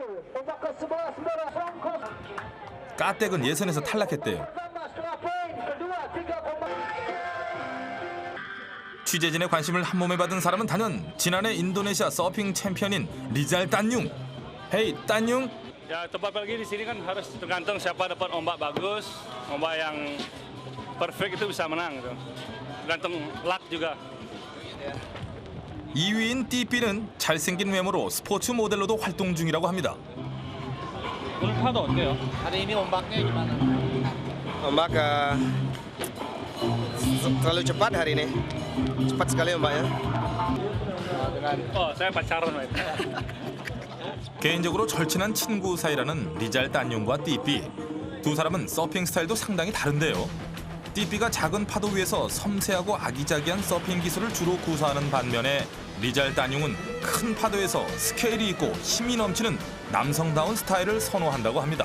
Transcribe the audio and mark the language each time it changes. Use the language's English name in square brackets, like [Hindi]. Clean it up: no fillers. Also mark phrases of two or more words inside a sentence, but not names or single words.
[Korean] 까댁은 예선에서 탈락했대요. 취재진의 관심을 한몸에 받은 사람은 단연 지난해 인도네시아 서핑 챔피언인 리잘 딴융. 헤이 딴융. [Indonesian] Ya tempat pergi di sini kan harus tergantung siapa dapat ombak bagus, ombak yang perfect itu bisa menang gitu. Tergantung luck juga. [Korean] 2위인 띠삐는 잘생긴 외모로 스포츠 모델로도 활동 중이라고 합니다. 오늘 파도 어때요? [Indonesian] Hari ini ombaknya gimana? Ombak terlalu cepat hari ini. Cepat sekali ombaknya. Oh, saya pacaran, Pak. [Korean] 개인적으로 절친한 친구 사이라는 리잘 딴융과 띠삐. 두 사람은 서핑 스타일도 상당히 다른데요. 띠삐가 작은 파도 위에서 섬세하고 아기자기한 서핑 기술을 주로 구사하는 반면에 리잘 딴융은 큰 파도에서 스케일이 있고 힘이 넘치는 남성다운 스타일을 선호한다고 합니다.